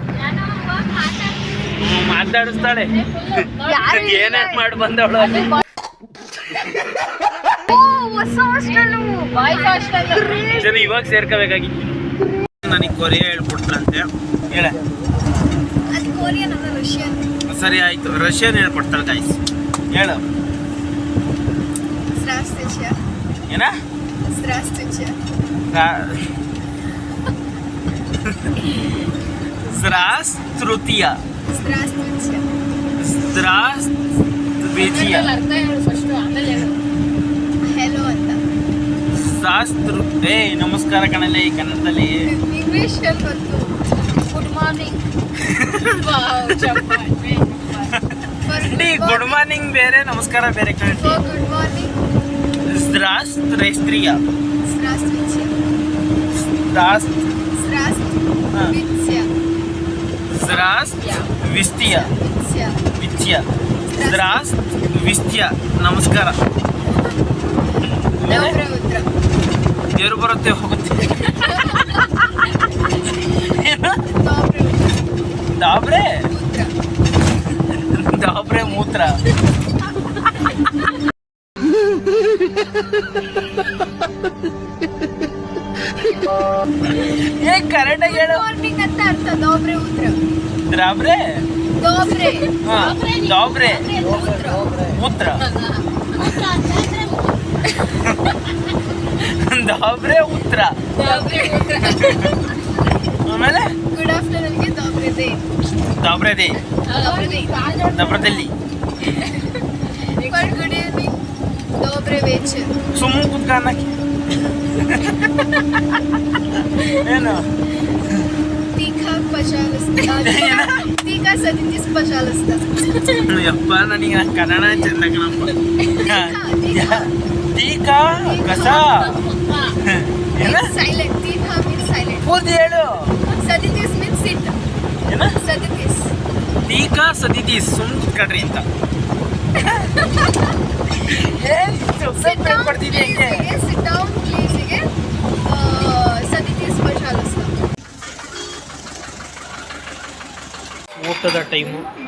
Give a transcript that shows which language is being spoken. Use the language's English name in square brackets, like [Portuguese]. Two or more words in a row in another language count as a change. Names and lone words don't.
[Kannada] ಮಾತಾಡಿಸ್ತಾಳೆ, ಏನೇನ್ ಮಾಡಿ ಬಂದವಳು ಅಲ್ಲಿ. ಹೊಸ ಹಾಸ್ಟೆಲ್, ಬಾಯ್ಸ್ ಹಾಸ್ಟೆಲ್. ಜನ ಇವಾಗ ಸೇರ್ಕೋಬೇಕಾಗಿತ್ತು. ನನಗೆ ಕೊರಿಯಾ ಹೇಳ್ಕೊಡ್ತಾಳಂತೆ. ಹೇಳ. ಅದು ಕೊರಿಯನ್ ಅಲ್ಲ, ರಷ್ಯನ್. ಸರಿ ಆಯ್ತು, ರಷ್ಯನ್ ಹೇಳ್ಕೊಡ್ತಾಳೆ ಗಾಯ್ಸ್. ಹೇಳು. [Russian] Здравствуйте. [Kannada] ಏನ? [Russian] Здравствуйте. Здравствуйте. Здравствуйте. Здравствуйте. [Kannada] ಅರ್ಥ ಹೇಳು ಫಸ್ಟ್, ಆಮೇಲೆ ಹೇಳು. ಹೆಲೋ ಅಂತ. ನಮಸ್ಕಾರ ಕಣಲೆ ಈ ಕನ್ನಡದಲ್ಲಿ. ಇಂಗ್ಲಿಷ್ ಅಲ್ಲಿ ಬಂತು. [English] good morning. good morning [Kannada] ಬೇರೆ, ನಮಸ್ಕಾರ ಬೇರೆ ಕಣೆ. [English] good morning. [Russian] Здравствуйте. Здравствуйте. Здравствуйте. ನಮಸ್ಕಾರ. Доброе утро. [Kannada] ದೇವ್ರು ಬರುತ್ತೆ ಹೋಗುತ್ತೆ. [Russian] Доброе ದಾಬ್ರೆ утро. Доброе утро. [Kannada] ಕರೆಕ್ಟಾಗಿ ಹೇಳು. ಮಾರ್ನಿಂಗ್ ಅಂತ ಅರ್ಥ. [Russian] Доброе утро. ದ್ರಾಬ್ರೆ. Доброе. ಹಾ, ದಾಬ್ರೆ Утро. Утро. Доброе утро. Доброе утро. [Kannada] ಆಮೇಲೆ [English] good afternoon [Russian] Добрый день. Добрый де Добрый день. ದಬ್ರದಲ್ಲಿ. [English] for good evening [Russian] Добрый вечер. [Kannada] ಸುಮ್ಮನೆ ಕುತ್ಕ ಅನ್ನಕ್ಕೆ ಏನು? [Russian] Тихо, пожалуйста. Тихо, садитесь, пожалуйста. [Kannada] ಯಪ್ಪ, ನನಗೆ ಕನ್ನಡ ಚೆಂದ ಕಣಪ್ಪ. ಟೀಕ ಕಸ ಏನ? [English] Silent. Тихо means silent. [Kannada] ಪೂರ್ತಿ ಹೇಳು. [English] Садитесь means sit. [Kannada] ಏನ? [Russian] Садитесь. Тихо садитесь, [Kannada] ಸುಮ್ಮನೆ ಕುತ್ಕೊಳ್ರಿ ಅಂತ. [English] Sit down, [Kannada] ಪಡ್ತಿದ್ದೆ [English] please. [Kannada] ಹೆಂಗೆ? [English] ಗೆ sit down, please. [Russian] ಗೆ садитесь, пожалуйста. [Kannada] ಊಟದ ಟೈಮು.